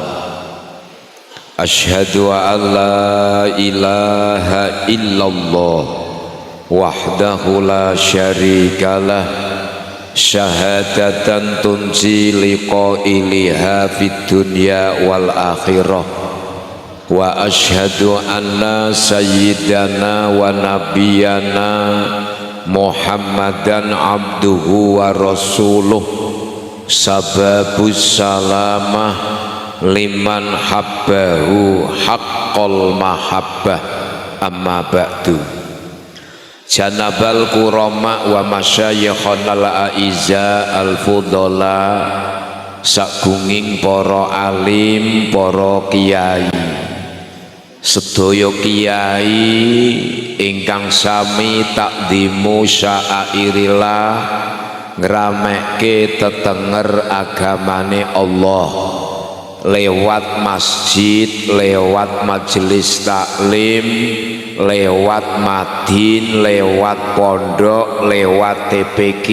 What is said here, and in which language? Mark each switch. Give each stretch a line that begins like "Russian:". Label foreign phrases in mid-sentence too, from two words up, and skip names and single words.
Arabic: أشهد أن لا إله إلا الله وحده لا شريك له شهادة تنجي لقائلها في الدنيا والآخرة. وأشهد أن سيدنا ونبينا محمدا عبده ورسوله, سبب السلامة لمن أحبه حق المحبة. أما بعد. جناب الكرماء ومشايخنا الأعزاء الفضلاء,
Javanese: sagunging para alim, para kiai, sedaya kiai ingkang sami
Arabic: تعظيم شعائر الله,
Javanese: ngrameke tetenger agamane Allah lewat masjid, lewat majelis taklim, lewat madin, lewat pondok, lewat TPQ.